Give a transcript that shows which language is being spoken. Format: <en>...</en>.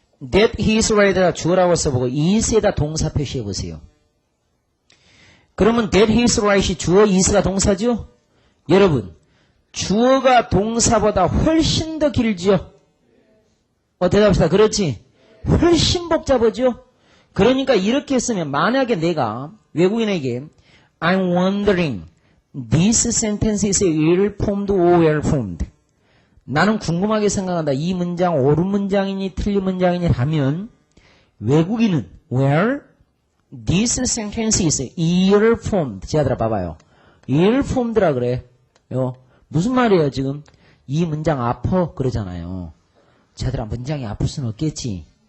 <en>that he's right</en> <ko>에다 주어라고 써보고 is에다 동사 표시해보세요. 그러면</ko> <en>that he's right</en> <ko>이 주어, is가 동사죠? 여러분 주어가 동사보다 훨씬 더 길죠? 대답합시다. 그렇지? 훨씬 복잡하죠? 그러니까 이렇게 쓰면 만약에 내가 외국인에게</ko> <en>I'm wondering this sentence is ill formed or well formed.</en> <ko>나는 궁금하게 생각한다. 이 문장 옳은 문장이니 틀린 문장이니 하면 외국인은</ko> <en>well this sentence is ill formed.</en> <ko>제아들아 봐봐요. ill formed라 그래. 무슨 말이에요 지금? 이 문장 아파 그러잖아요. 제아들아 문장이 아플 수는 없겠지.</ko>